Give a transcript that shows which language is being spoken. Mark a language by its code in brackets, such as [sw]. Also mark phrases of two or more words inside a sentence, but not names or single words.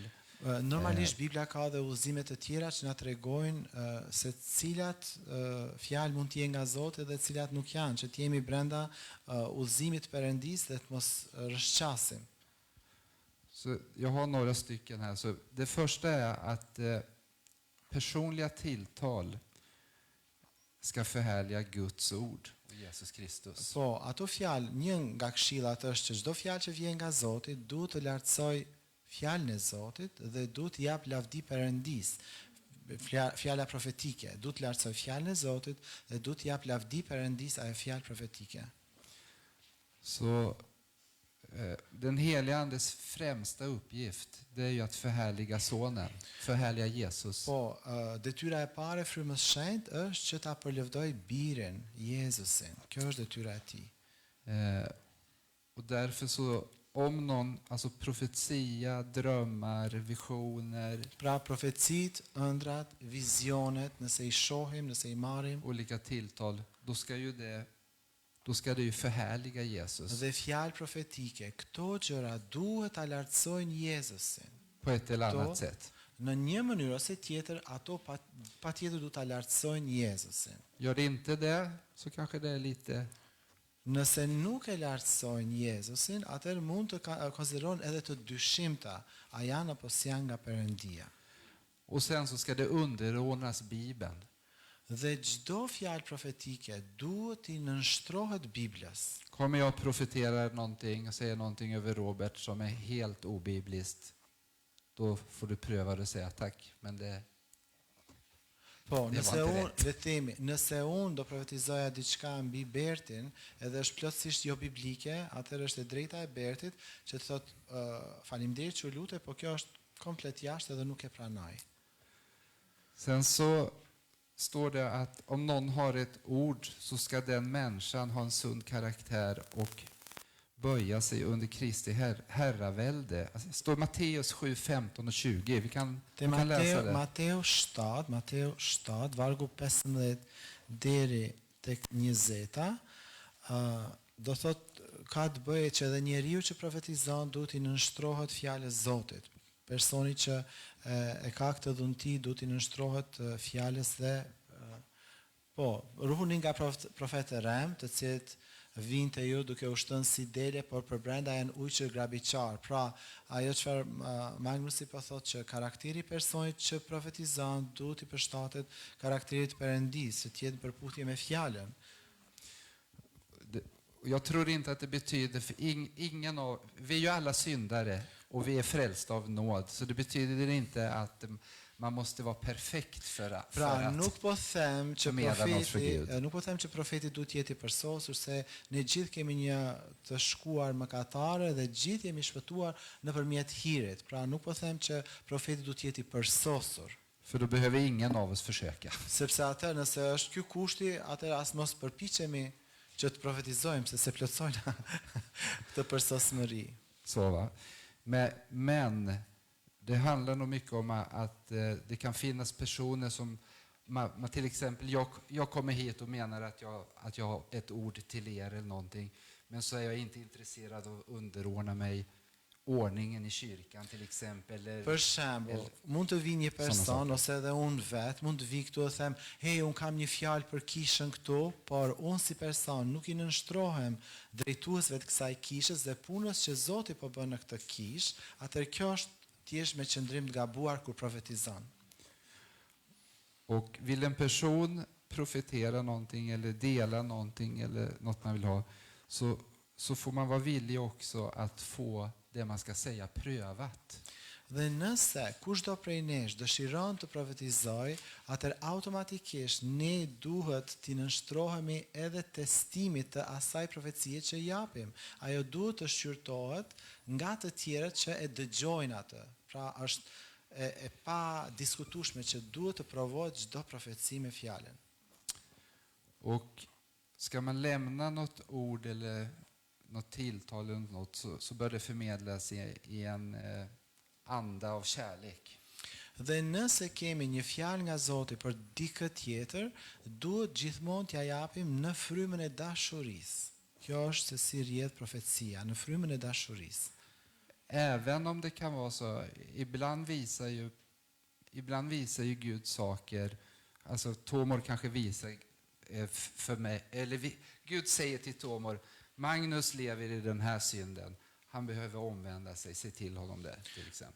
[sq] Normalisht Biblia ka dhe udhëzime të tjera që na tregojnë se cilat fjalë mund të jenë nga Zoti dhe cilat nuk janë, që të jemi brenda udhëzimit të Perëndisë dhe të mos rrëshqasim. [sv] Så jag har några stycken här. Så det första är att personliga tilltal ska förhärliga Guds ord och Jesus Kristus. [sq] Po, ato fjalë, një nga këshillat është që çdo fjalë që vjen nga Zoti duhet të lartësoj fjalën e Zotit dhe duhet të jap lavdi Perëndisë. Fjala profetike, duhet të lartësoj fjalën e Zotit dhe duhet të jap lavdi Perëndisë ajo fjalë profetike. [sv] Så den helige andes främsta uppgift, det är ju att förhärliga sonen, förhärliga Jesus. [sq] Po, detyra e parë e frymës së shenjtë është që ta përlëvdoj birin, Jezusin. Kjo është detyra e tij. [sv] Och därför så om någon, alltså profetia, drömmar, visioner, [sq] Pra profecit, ëndrat, vizionet, nëse i shohim, nëse i marrim, [sv] olika tilltal, då ska det ju förhärliga Jesus [sq] dhe fjalë profetike, këto gjëra duhet ta lartësojnë Jezusin. [sv] på ett eller Då- annat sätt. [sq] Në një mënyrë ose tjetër, ato patjetër duhet ta lartësojnë Jezusin. [sv] Gör det inte det, så kanske det är lite... [sq] Nëse nuk e lartësojnë Jezusin, atëherë mund të konsiderohen edhe të dyshimta, a janë apo s'janë nga Perëndia. [sv] Och sen så ska det underordnas Bibeln. [sq] Dhe çdo fjalë profetike duhet i nënshtrohet Biblës. [sv] Kommer jag profetera någonting och säga någonting över Robert som är helt obibliskt, då får du pröva det och säga tack. Men det... [sq] Po, [sv] Det var [sq] nëse [sv] inte [sq] unë, [sv] rätt. [sq] le të themi, nëse unë do profetizoja diçka mbi Bertin, edhe është plotësisht jo biblike, atëherë është e drejta e Bertit që të thotë faleminderit që u lutet, po kjo është komplet jashtë edhe nuk e pranoj. [sv] Sen så står det att om någon har ett ord så ska den människan ha en sund karaktär och böja sig under Kristi herravälde. Alltså, det står i Matteus 7, 15 och 20. Vi kan läsa det. [sq] Mateo 7, vargu 15 deri tek 20, do thot ka të bëjë që edhe njeriu që profetizon duhet i nënshtrohet fjalës Zotit. Personi që e ka këtë dhunti duhet i nënshtrohet fjalës dhe ruhuni nga profetë rem, të cilët vinë të ju duke u shtënë si dele, por për brenda janë ujqër grabiqar. Pra, ajo çfarë Magnusi po thotë që karakteri personit që profetizon duhet i përshtatet karakterit Perëndis, që të jetë në përputhje me fjalën. [sv] Jag tror inte att det betyder, för ingen av, vi är ju alla syndare och vi är frälsta av nåd, så det betyder inte att man måste vara perfekt för att [sq] nuk po them që [sv] förmedla något för Gud. [sq] Nuk po them që profeti duhet jetë i përsosur, se ne gjithë kemi një të shkuar mëkatare dhe gjithë jemi shpëtuar nëpërmjet hirit. Pra nuk po them që profeti duhet jetë i përsosur. [sv] För då behöver ingen av oss försöka. [sq] Sepse atë nëse është ky kushti, atëherë as mos përpiqemi që të profetizojmë se se plotsojnë këtë përsosmëri. [sv] Så va. Men det handlar nog mycket om att det kan finnas personer som man till exempel, jag kommer hit och menar att jag har ett ord till er eller någonting, men så är jag inte intresserad av att underordna mig ordningen i kyrkan till exempel. [sq] Për shembull, mund të vi një person ose edhe unë vet, mund të vi këtu dhe them, hey, un kam një fjalë për kishën këtu, por unë si person nuk i nënshtrohem drejtuesve të kësaj kishës dhe punës që Zoti po bën në këtë kishë, atëherë kjo është thjesht me qëndrim të gabuar kur profetizon. [sv] Och vill en person profetera någonting eller dela någonting eller något man vill ha, så får man vara villig också att få det man ska säga prövat. [sq] Dhe nëse kushdo prej nesh dëshiron të profetizoj, atëherë automatikisht ne duhet t'i nënshtrohemi edhe testimit të asaj profecie që japim. Ajo duhet të shqyrtohet nga të tjerët që e dëgjojnë atë. Pra është e pa diskutueshme që duhet të provohet çdo profeci me fjalën. [sv] Och ska man lämna något ord eller något tilltal eller något, så bör det förmedlas i en anda av kärlek. [sq] Dhe nëse kemi një fjalë nga Zoti për dikë tjetër, duhet gjithmonë t'ja japim në frymën e dashurisë. Kjo është se si rrjedh profecia, në frymën e dashurisë. [sv] Även om det kan vara så, ibland visar ju Gud saker, alltså Tomor kanske visar för mig, eller Gud säger till Tomor, Magnus lever i den här synden, han behöver omvända sig, se till honom det, till exempel.